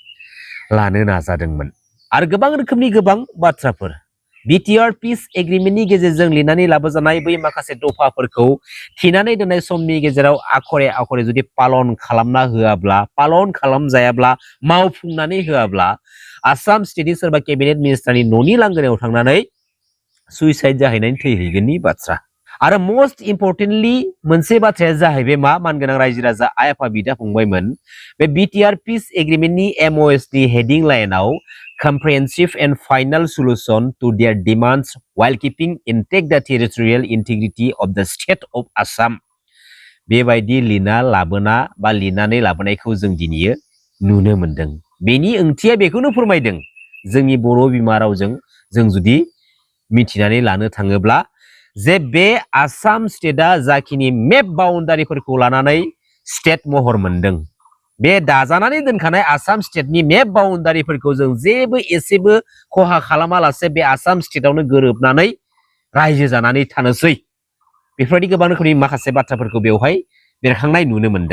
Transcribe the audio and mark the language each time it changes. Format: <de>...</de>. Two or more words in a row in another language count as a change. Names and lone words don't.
<brx>लानो नाजादोंमोन आरो गोबां रोखोमनि गोबां बाथ्राफोर बिटिआर</brx> <en>peace agreement</en> <brx>गेजेरजों लिरनानै लाबोजानाय बै माखासे दफाफोरखौ थिनानै दोननाय समनि गेजेराव आखरे आखरे जुदि पालन खालामना होआब्ला, पालन खालामजायाब्ला, मावफुंनानै होआब्ला आसाम स्टेटनि सोरबा</brx> <en>cabinet minister</en> <brx>न'नि लांगोनायाव थांनानै सुइसाइड जाहैनानै थैहैगोननि बाथ्रा। आरो</brx> <en>most importantly</en> <brx>मोनसे बाथ्राया जाहैबाय मा मानगोनां रायजो राजा आइ आफा बिदा फंबायमोन, बे बिटिआर</brx> <en>peace agreement</en> <brx>एमअएसनि</brx> <en>heading line comprehensive and final solution to their demands while keeping intact the territorial integrity of the state of Assam</en> <brx>बेबायदि लिरना लाबोना बा लिरनानै लाबोनायखौ जों दिनै नुनो मोनदों। बेनि ओंथिया बेखौनो फोरमायदों, जोंनि बर' बिमा रावजों जों जुदि मिथिनानै लानो थाङोब्ला जे बे आसाम स्टेटआ जाखिनि</brx> <en>map boundaries</en> <brx>लानानै स्टेट महर मोनदों, बे दाजानानै दोनखानाय आसाम स्टेटनि</brx> <en>map boundaries</en> <brx>जों जेबो एसेबो खहा खालामालासे बे आसाम स्टेटआवनो गोरोबनानै रायजो जानानै थानोसै, बेफोरबायदि गोबां रोखोमनि माखासे बाथ्राफोरखौ बेवहाय बेरखांनाय नुनो मोनदों।</brx>